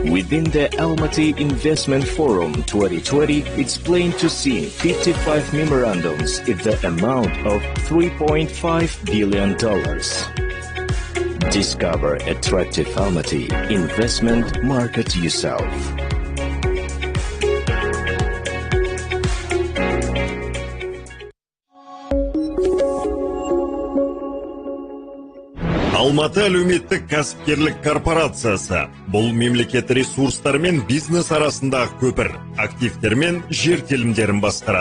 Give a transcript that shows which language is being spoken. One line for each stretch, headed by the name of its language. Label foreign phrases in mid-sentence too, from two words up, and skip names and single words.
English: Within the Almaty Investment Forum 2020, it's plain to see 55 memorandums at the amount of $3.5 billion. Discover attractive Almaty investment market yourself.
Kazakh: Алматы әлеуметтік кәсіпкерлік корпорациясы бұл мемлекет ресурстары мен бизнес арасындағы көпір, активтер мен жер телімдерін басқарады.